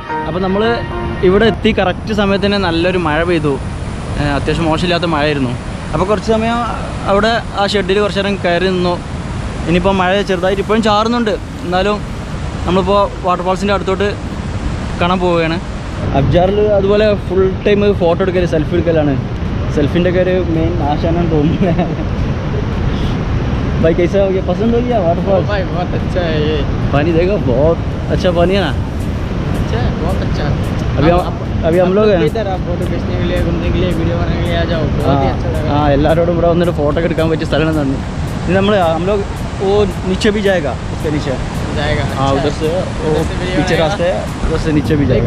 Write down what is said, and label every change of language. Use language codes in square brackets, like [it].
[ml] അപ്പോൾ നമ്മൾ ഇവിടെ എത്തി കറക്റ്റ് സമയത്ത് തന്നെ നല്ലൊരു മഴ പെയ്തു അത്യാവശ്യം മോശമില്ലാത്ത മഴയായിരുന്നു അപ്പോൾ കുറച്ച് സമയം അവിടെ ആ ഷെഡിൽ കുറച്ച് നേരം കയറി നിന്നു ഇനിയിപ്പോൾ മഴ ചെറുതായിട്ട് ഇപ്പോഴും ചാറുന്നുണ്ട് എന്നാലും നമ്മളിപ്പോൾ വാട്ടർഫാൾസിൻ്റെ അടുത്തോട്ട് കാണാൻ പോവുകയാണ് അബ്ജാറിൽ അതുപോലെ ഫുൾ ടൈം ഫോട്ടോ എടുക്കൽ സെൽഫി എടുക്കലാണ് സെൽഫിൻ്റെ ഒക്കെ ഒരു മെയിൻ ആശാനാണ് തോന്നുന്നത് [hi] भाई कैसा हो गया पसंद हो गया वाटरफॉल भाई बहुत अच्छा है ये पानी देखो बहुत अच्छा पानी है ना अच्छा है बहुत अच्छा अभी हम लोग इधर आप फोटो खींचने के लिए घूमने के लिए वीडियो बनाने के लिए आ जाओ बहुत ही अच्छा लगा [ml] हाँ എല്ലാവരോടും ഇവിടെ വന്നിട്ട് ഫോട്ടോ ഒക്കെ എടുക്കാൻ പറ്റിയ സ്ഥലമാണ് തന്നെ ഇനി [hi] हम लोग वो नीचे भी जाएगा उसके नीचे जाएगा हाँ उधर से वो पीछे रास्ते है उधर से नीचे भी जाएगा